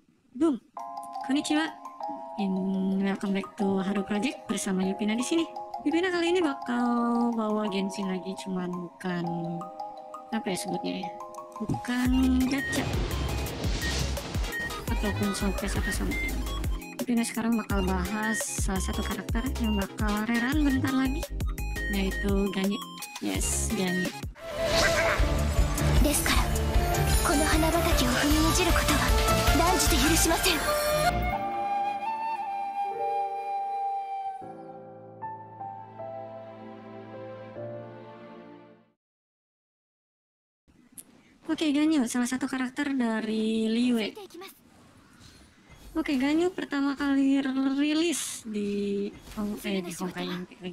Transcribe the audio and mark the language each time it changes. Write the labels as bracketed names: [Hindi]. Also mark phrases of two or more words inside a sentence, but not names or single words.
[Indonesian] Boom, konnichiwa. [English] Welcome back to [Indonesian] Haru Project bersama Yupina di sini. Yupina kali ini bakal bawa Genshin lagi, cuman bukan apa ya sebutnya ya, bukan gacha ataupun showcase atau something. Yupina sekarang bakal bahas salah satu karakter yang bakal rerun bentar lagi, yaitu Ganyu. [English] Yes, Ganyu. [Japanese] ですからこの花畑を踏みにじることは断じて許しません。 [Indonesian] Oke, Ganyu salah satu karakter dari Liyue. Oke, Ganyu pertama kali rilis di Honkai Impact lagi.